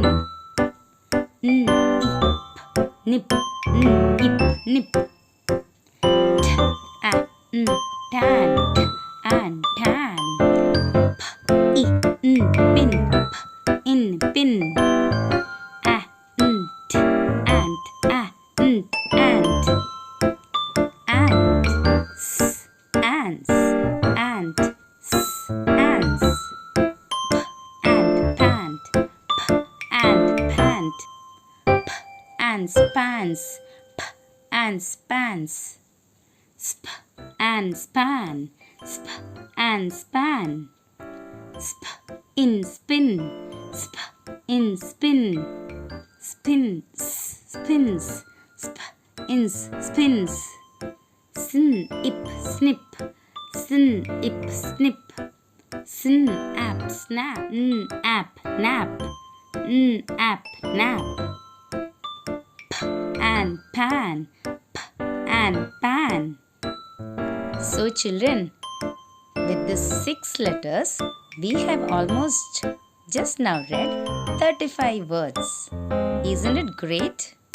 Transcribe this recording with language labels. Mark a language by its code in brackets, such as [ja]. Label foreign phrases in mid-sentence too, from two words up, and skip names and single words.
[en] N, I, P, nip, N, ip, nip. T, A, N, tan, T, an, tan. P, I, N, pin, P, in, pin. A, N, T, ant, A, N, ant. Ant, S, ants, ant, S, ants. P, and pant, P, and pant. P, and spans, P, and spans. Sp, and span, Sp, and span. Sp, in, spin, Sp, in, spin. Spin, spins, Sp, ins, spins. Sn, ip, snip, Sn, ip, snip. Sn, ap, snap, N, ap, nap, N, ap, nap. P, and pan, P, and pan. So children, with these 6 letters, we have almost just now read 35 words. Isn't it great?